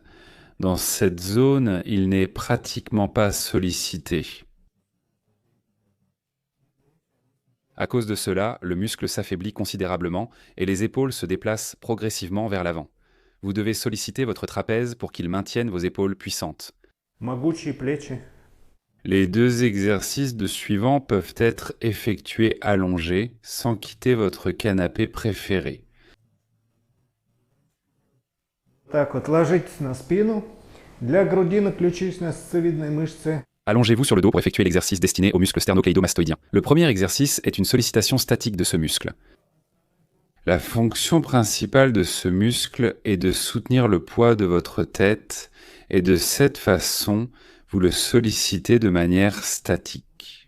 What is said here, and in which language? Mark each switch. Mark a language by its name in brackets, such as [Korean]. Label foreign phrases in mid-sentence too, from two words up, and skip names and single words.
[French] Dans cette zone, il n'est pratiquement pas sollicité. À cause de cela, le muscle s'affaiblit considérablement et les épaules se déplacent progressivement vers l'avant. Vous devez solliciter votre trapèze pour qu'il maintienne vos épaules puissantes. [Russian] Могучие плечи. [French] Les 2 exercices de suivants peuvent être effectués allongés sans quitter votre canapé préféré. [Russian] Так вот, ложитесь на спину. Для грудины ключично-сосцевидной мышцы. [French] Allongez-vous sur le dos pour effectuer l'exercice destiné au muscle sternocléidomastoïdien. Le premier exercice est une sollicitation statique de ce muscle. La fonction principale de ce muscle est de soutenir le poids de votre tête et de cette façon, vous le sollicitez de manière statique.